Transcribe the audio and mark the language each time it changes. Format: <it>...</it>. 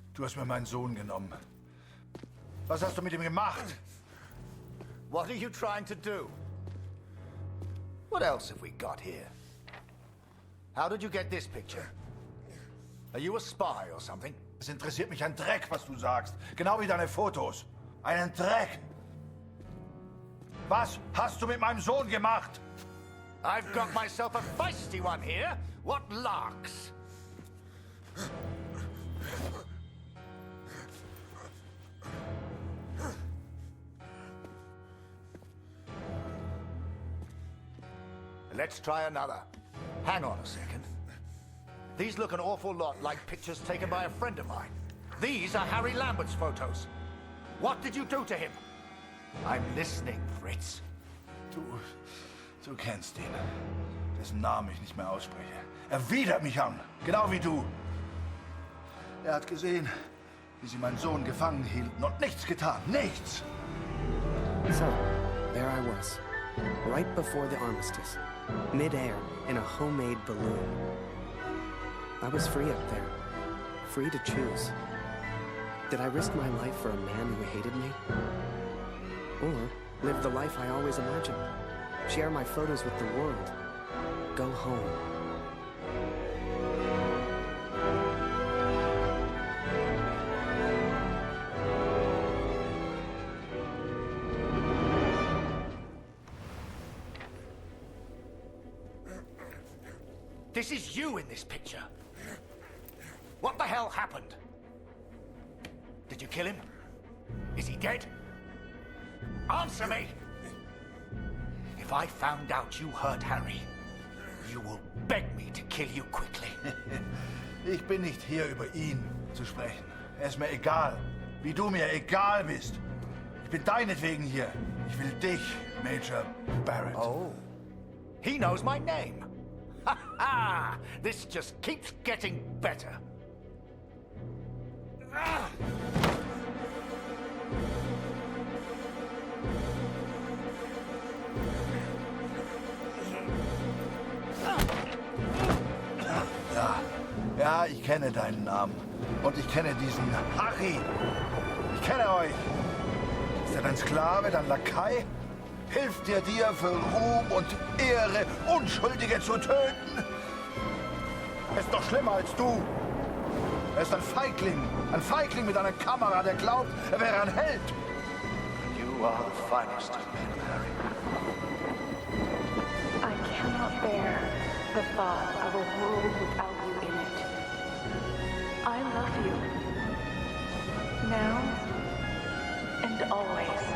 <de>Du hast mir meinen Sohn genommen. Was hast du mit ihm gemacht?</de> <en>What are you trying to do? What else have we got here? How did you get this picture? Are you a spy or something?</en> <de>Es interessiert mich ein Dreck, was du sagst. Genau wie deine Fotos. Einen Dreck. Was hast du mit meinem Sohn gemacht?</de> <en>I've got myself a feisty one here. What larks? let's try another. Hang on a second. These look an awful lot like pictures taken by a friend of mine. These are Harry Lambert's photos. What did you do to him? I'm listening, Fritz.</en> <de>Du kennst ihn. Dessen Namen ich nicht mehr ausspreche. Er widert mich an, genau wie du. Er hat gesehen, wie sie meinen Sohn gefangen hielten und nichts getan. Nichts!</de> <en>So, there I was, right before the armistice, mid-air in a homemade balloon. I was free up there, free to choose. Did I risk my life for a man who hated me? Or live the life I always imagined? Share my photos with the world? Go home? This is you in this picture. What the hell happened? Did you kill him? Is he dead? Answer me! If I found out you hurt Harry, you will beg me to kill you quickly.</en> <de>Ich bin nicht hier, über ihn zu sprechen. Es ist mir egal, wie du mir egal bist. Ich bin deinetwegen hier. Ich will dich, Major Barrett.</de> <en>Oh, he knows my name. Ha ha! This just keeps getting better. Ah!</en> <de>Ja, ich kenne deinen Namen. Und ich kenne diesen Harry. Ich kenne euch. Ist er dein Sklave, dein Lakai? Hilft dir für Ruhm und Ehre, Unschuldige zu töten? Er ist doch schlimmer als du. Er ist ein Feigling mit einer Kamera, der glaubt, er wäre ein Held.</de> <en>You are the finest of men, Harry. I cannot bear the thought of a world without you in it. I love you. Now and always.</en>